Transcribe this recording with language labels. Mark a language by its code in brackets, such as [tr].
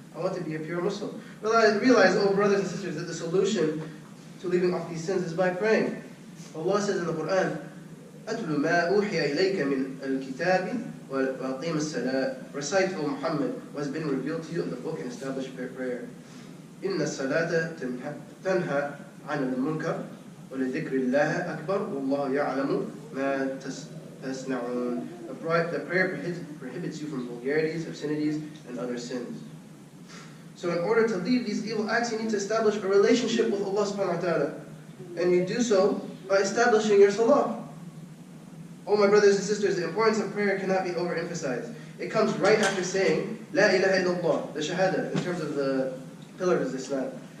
[en] I want to be a pure Muslim. Well, I realize, oh, brothers and sisters, that the solution to leaving off these sins is by praying. Allah says in the Quran, [ar] أَتْلُ مَا أُوحِيَ إِلَيْكَ مِنْ الْكِتَابِ وَأَقِيمُ الصَّلَاةِ [en] Recite, O Muhammad, what has been revealed to you in the book and establish prayer. [ar] إِنَّ الصَّلَاةَ تَنْهَى عَنِ الْمُنْكَرِ وَلِذِكْرِ اللَّهِ أَكْبَرُ وَاللَّهُ يَعْلَمُ مَا تَصْنَعُونَ [en] The prayer prohibits you from vulgarities, obscenities, and other sins. So in order to leave these evil acts, you need to establish a relationship with Allah subhanahu wa ta'ala. And you do so by establishing your salah. Oh my brothers and sisters, the importance of prayer cannot be overemphasized. It comes right after saying, La ilaha illallah, the shahada, in terms of the pillars of Islam.